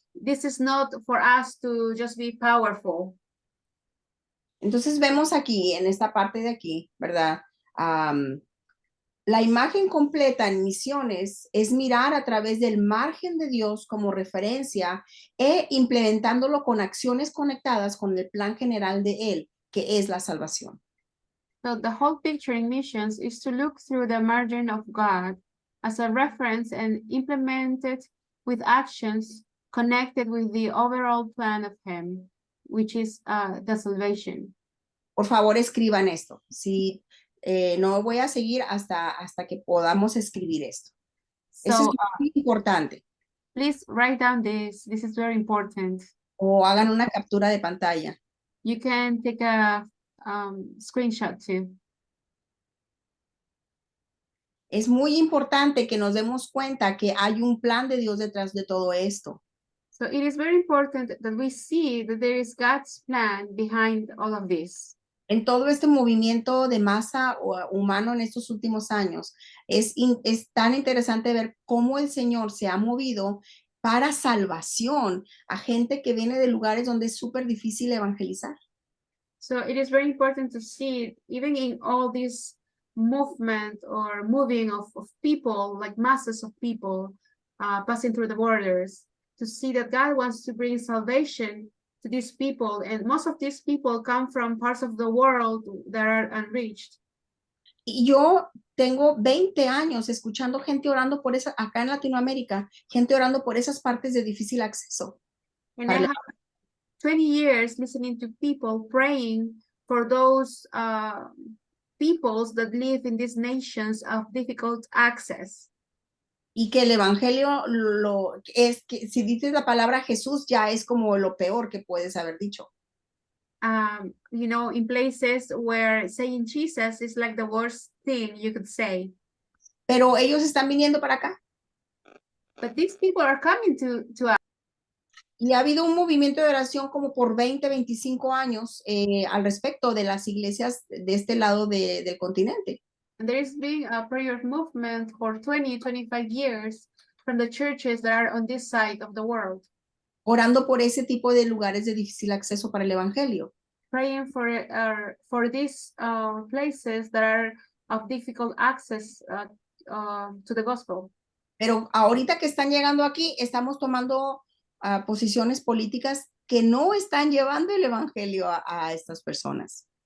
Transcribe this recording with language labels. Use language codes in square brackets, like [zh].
[en] This is not for us to just be powerful. [es] Entonces vemos aquí, en esta parte de aquí, ¿verdad? La imagen completa en misiones es mirar a través del margen de Dios como referencia e implementándolo con acciones conectadas con el plan general de Él, que es la salvación. [en] So the whole picture in missions is to look through the margin of God as a reference and implement it with actions connected with the overall plan of Him, which is the salvation. [es] Por favor, escriban esto. Si no voy a seguir hasta que podamos escribir esto. Eso es muy importante. [en] Please write down this. This is very important. [es] O hagan una captura de pantalla. [en] You can take a screenshot too. [es] Es muy importante que nos demos cuenta que hay un plan de Dios detrás de todo esto. [en] So it is very important that we see that there is God's plan behind all of this. [es] En todo este movimiento de masa humano en estos últimos años, es tan interesante ver cómo el Señor se ha movido para salvación a gente que viene de lugares donde es súper difícil evangelizar. [en] So it is very important to see, even in all this movement or moving of people, like masses of people passing through the borders, to see that God wants to bring salvation to these people, and most of these people come from parts of the world that are unreached. [es] Y yo tengo 20 años escuchando gente orando por esa, acá en Latinoamérica, gente orando por esas partes de difícil acceso. [en] And [es] Para [en] I have 20 years listening to people praying for those peoples that live in these nations of difficult access. [es] Y que el evangelio es que si dices la palabra Jesús ya es como lo peor que puedes haber dicho. [en] You know, in places where saying Jesus is like the worst thing you could say. [es] Pero ellos están viniendo para acá. [en] But these people are coming to us. [es] Y ha habido un movimiento de oración como por 20, 25 años al respecto de las iglesias de este lado del continente. [en] And there has been a prayer movement for 20, 25 years from the churches that are on this side of the world. [es] Orando por ese tipo de lugares de difícil acceso para el evangelio. [en] Praying for these places that are of difficult access to the gospel. [es] Pero ahorita que están llegando aquí, estamos tomando posiciones políticas que no están llevando el evangelio a estas personas.